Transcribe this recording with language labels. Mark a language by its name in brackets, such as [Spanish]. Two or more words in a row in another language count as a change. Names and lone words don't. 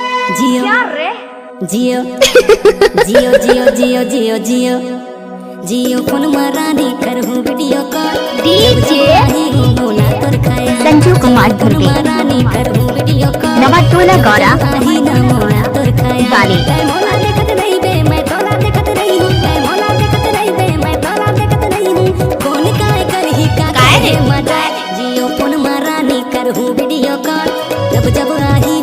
[Chhattisgarhi] जियो क्या रे? जियो जियो जियो जियो जियो जियो जियो फोन मारानी करहूं [English] video call [Chhattisgarhi] डीजे बोला तोर खाया संजू कुमार धुर्वे मारानी करहूं [English] video call [Chhattisgarhi] नवाटोला गौरा आही ना मोला तोर खाया वाले मोला देखत नहीं बे मैं तोला देखत नहीं हूं मैं मोला देखत नहीं बे मैं तोला देखत नहीं हूं कौन काय करही का काय रे? मजा जियो फोन मारानी करहूं [English] video call [Chhattisgarhi] जब जब आही